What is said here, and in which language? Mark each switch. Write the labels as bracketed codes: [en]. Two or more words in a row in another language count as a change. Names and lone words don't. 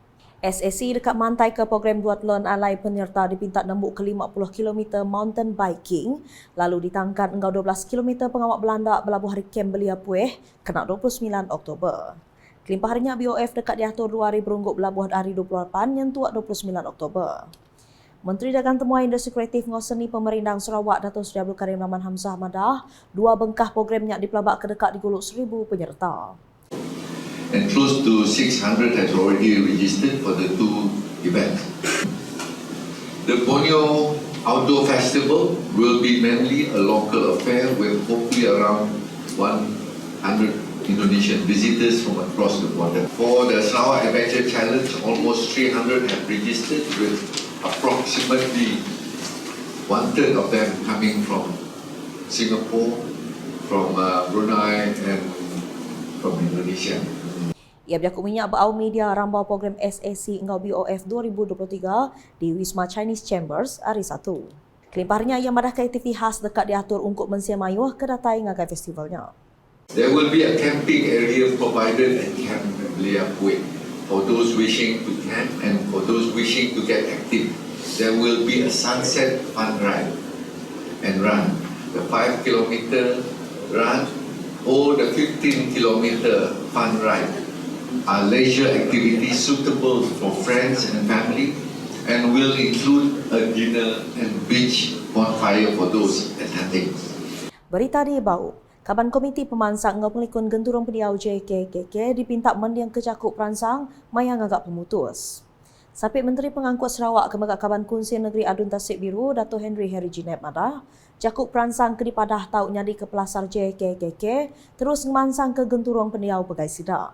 [iba] SAC dekat mantai ke program buat learn alai penyerta dipinta nembuk ke 50 km [en] mountain biking, [iba] lalu ditangkan enggau 12 km pengawak Belanda berlabuh hari Kem Belia Pueh kena 29 Oktober. Kelimpah harinya BOF dekat diatur 2 hari berungguk berlabuh hari 28 nyentuak 29 Oktober. Menteri Dagang Temuai Industri Kreatif dan Seni Pemerintahan Sarawak Datuk Seri Abdul Karim Rahman Hamzah madah 2 bengkah programnya dipelabak ke dekat diguluk 1,000 penyerta. [en] And close to 600 has already registered for the 2 events. The Borneo Outdoor Festival will be mainly a local affair with hopefully around 100 Indonesian visitors from across the border. For the Sarawak Adventure Challenge, almost 300 have registered with approximately 1/3 of them coming from Singapore, from Brunei and from Indonesia. [iba] Ia berlaku minyak berau media rambau program SAC Enggau BOF 2023 di Wisma Chinese Chambers hari Sabtu. Kelimpahannya ia madah ke aktiviti khas dekat diatur untuk mensia mayuh ke datai ngagai festivalnya. [en] There will be a camping area provided at Camp Belia Pueh for those wishing to camp and for those wishing to get active. There will be a sunset fun ride and run. The 5 kilometer run or the 15 kilometer fun ride are leisure activities suitable for friends and family and will include a dinner and beach bonfire for those attending. [iba] Berita di bau, Kaban Komiti Pemansang ngau pengelikun genturong pendiau JKKK dipinta mendiang kecakup peransang mayang agak pemutus. Sapit Menteri Pengangkut Sarawak Kemegak Kaban Kunsi Negeri Adun Tasik Biru, Dato' Henry Jinep Madah, cakup peransang ke dipadah tau nyadi ke pelasar JKKK terus ngemansang ke genturong pendiau Pegai Sida.